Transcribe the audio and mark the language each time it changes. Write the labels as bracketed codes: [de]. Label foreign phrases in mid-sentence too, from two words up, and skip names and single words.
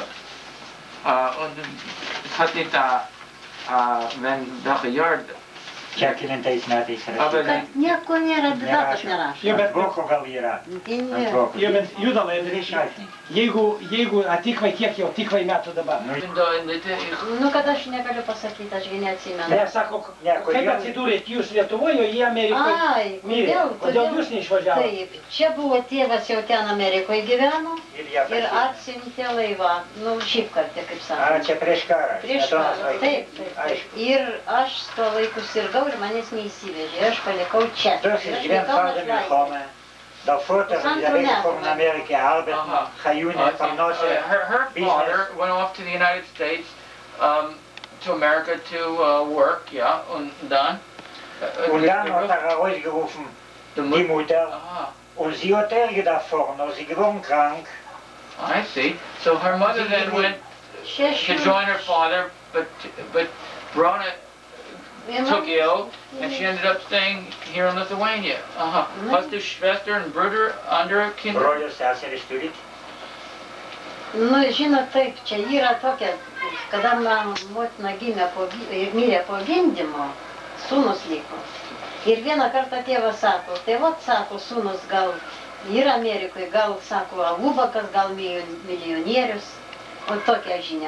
[de] Und es hat nicht wenn welche Jahr, [lt] Čia kelintais metais aber rašyta. nieko nėra, datos nerašo. Jo, bet Voko gal yra. Tai Ant ne. voko. Jo, bet Judalai, Dvi šaltiniai. jeigu atikvai, kiek jau tikvai metų dabar? [en] even though in the [lt] Nu, kad aš negaliu pasakyti, ašgi neatsimenu. Ne, sako, Ne, kaip kodėl? atsidūrėt jūs Lietuvoje, o jie Amerikoje? Ai, Mirė. Kodėl jūs neišvažiavote? Taip, čia buvo tėvas jau ten Amerikoje gyveno Ir ją ir pasiėmė. atsiuntė laivą, nu, šiaip kartą, kaip A, sakoma. čia prieš karą. Prieš Smetonos karą, laikais. taip, taip, taip. Aišku. Ir aš tuo laiku sirgau ir manęs neįsivežė, aš palikau čia. Das Ir ist aš gewinn likau [de] vor der [lt] našlaitė. Milchome. [de] Der Vater ist weggefahren in Amerika arbeiten, [yi] Chayune, Parnose. [en] her father went off to the United States, to America to work, yeah, [de] und dann. Und dann hat rausgerufen, the die Mutter, Aha, und sie hat gedacht vorne, sie geworden krank. [en] I see. So her mother then went to join her father, but Brone took ill, and she ended up staying here in Lithuania. [de] Hast du Schwester und Bruder, andere Kinder? [lt] Brolius seseris turit? Nu, žinot, taip, čia yra tokia, kada man motina gimė ir mirė po gimdymo, sūnus liko. Ir vieną kartą tėvas sako, tai vat, sako, sūnus gal yra Amerikoje, gal, sako, alubakas, gal milijonierius, o tokia žinia.